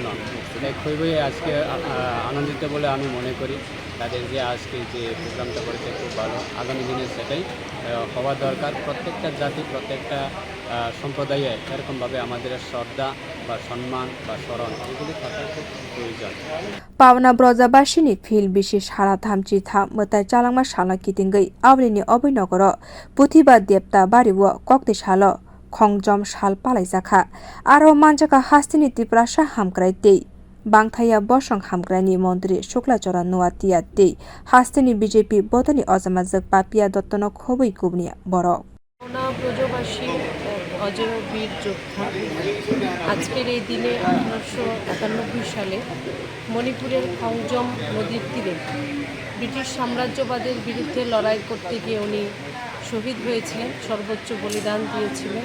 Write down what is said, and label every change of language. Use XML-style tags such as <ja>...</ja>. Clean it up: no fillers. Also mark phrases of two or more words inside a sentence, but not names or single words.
<bn>তাই খুবই আজকে আনন্দিত বলে আমি মনে করি। তাদের যে আজকে যে প্রোগ্রামটা করেছে খুব ভালো, আগামী দিনে সেটাই হওয়া দরকার। প্রত্যেকটা জাতি প্রত্যেকটা সম্প্রদায়ে এরকমভাবে আমাদের শ্রদ্ধা বা সম্মান বা স্মরণ এগুলি থাকার খুব প্রয়োজন।</bn> <trp>पावना ब्रजबासीनि फिल बिशेष हारा थामची थाम मताय चालांमा साला कितिंगै आवलिनि अभयनगर पुथिबा देवता बारिवो कक्ति सालो खंजम साल पालाइजाखा आरो मानजाका हास्तिनि तिप्रासा हामक्राय तै बांथाया बसं हामग्रानि मन्त्री शुक्लाचरण नुवातिया तै हास्तिनि बीजेपी बदनि अजमाजक पापिया दत्तनो खबै कुबनिया बरक</trp> <bn>ব্রজবাসী অজেয় বীর যোদ্ধা আজকের এই দিনে 1891 সালে মণিপুরের খংজম নদীর তীরে ব্রিটিশ সাম্রাজ্যবাদের বিরুদ্ধে লড়াই করতে গিয়ে উনি শহীদ হয়েছিলেন, সর্বোচ্চ বলিদান দিয়েছিলেন।</bn>